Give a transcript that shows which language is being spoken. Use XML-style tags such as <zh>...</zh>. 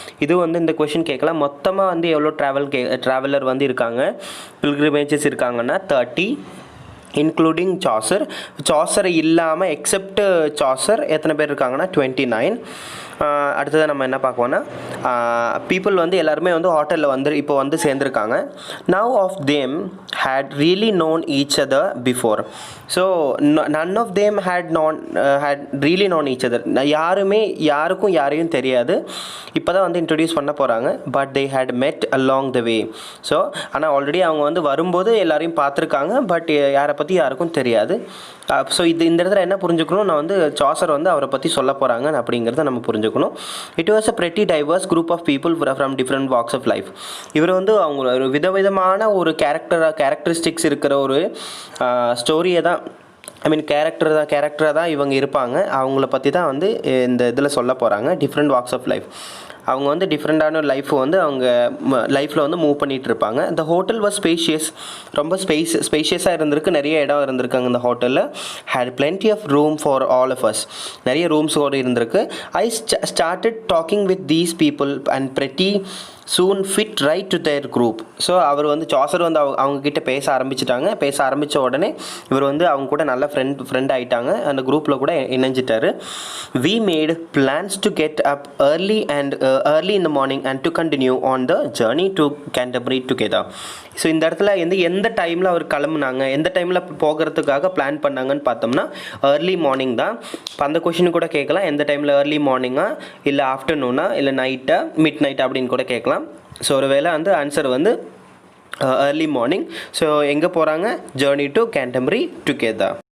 <ta>இது வந்து இந்த கொஷின் கேட்கலாம், மொத்தமாக வந்து எவ்வளோ ட்ராவலர் வந்து இருக்காங்க, பில்கிரிமேஜஸ் இருக்காங்கன்னா 30 இன்க்ளூடிங் சாசர் இல்லாமல் எக்ஸப்ட் சாசர் எத்தனை பேர் இருக்காங்கன்னா 29. அடுத்தது நம்ம என்ன பார்க்கோன்னா பீப்புள் வந்து எல்லாருமே வந்து ஹோட்டலில் இப்போ வந்து சேர்ந்துருக்காங்க.</ta> <en>None of them had really known each other before. So none of them had really known each other.</en> <ta>யாருக்கும் யாரையும் தெரியாது, இப்போ தான் வந்து இன்ட்ரடியூஸ் பண்ண போகிறாங்க.</ta> <en>But they had met along the way.</en> <ta>So ஆனால் ஆல்ரெடி அவங்க வந்து வரும்போது எல்லாரையும் பார்த்துருக்காங்க, பட் யாரை பற்றி யாருக்கும் தெரியாது. ஸோ இந்த இடத்துல என்ன புரிஞ்சுக்கணும், நான் வந்து சாசர் வந்து அவரை பற்றி சொல்ல போகிறாங்க அப்படிங்கிறத நம்ம புரிஞ்சுக்கணும்.</ta> <en>It was a pretty diverse group of people from different walks of life.</en> <ta>இவர் வந்து அவங்க ஒரு விதவிதமான ஒரு கேரக்டரிஸ்டிக்ஸ் இருக்கிற ஒரு ஸ்டோரியை தான், ஐ மீன் கேரக்டராக தான் இவங்க இருப்பாங்க. அவங்கள பற்றி தான் வந்து இந்த இதில் சொல்ல போகிறாங்க.</ta> <en>different walks of life,</en> <ta>அவங்க வந்து டிஃப்ரெண்ட்டான லைஃப் வந்து அவங்க லைஃப்பில் வந்து மூவ் பண்ணிகிட்டு இருப்பாங்க. இந்த ஹோட்டல் வாஸ் ஸ்பேஷியஸ், ரொம்ப ஸ்பேஷியஸாக இருந்திருக்கு, நிறைய இடம் இருந்திருக்காங்க இந்த ஹோட்டலில்.</ta> <en>had plenty of room for all of us,</en> <ta>நிறைய ரூம்ஸோடு இருந்திருக்கு.</ta> <en>I started talking with these people and pretty soon fit right to their group.</en> <ta>So அவர் வந்து சாசர் வந்து அவங்கக்கிட்ட பேச ஆரம்பித்த உடனே இவர் வந்து அவங்க கூட நல்ல ஃப்ரெண்ட் ஆகிட்டாங்க. அந்த குரூப்பில் கூட இணைஞ்சிட்டாரு.</ta> <en>we made plans to get up early in the morning and to continue on the journey to Canterbury together.</en> <ta>So இந்த இடத்துல எந்த டைமில் அவர் கிளம்புனாங்க, எந்த டைமில் போகிறதுக்காக பிளான் பண்ணாங்கன்னு பார்த்தோம்னா ஏர்லி மார்னிங் தான். இப்போ அந்த கொஷின் கூட கேட்கலாம், எந்த டைமில் ஏர்லி மார்னிங்கா இல்லை ஆஃப்டர்நூனா இல்லை நைட்டா மிட் நைட் அப்படின்னு கூட கேட்கலாம். ஸோ ஒரு வேளை வந்து ஆன்சர் வந்து ஏர்லி மார்னிங். ஸோ எங்கே போகிறாங்க,</ta> <en>Journey to Canterbury together.</en>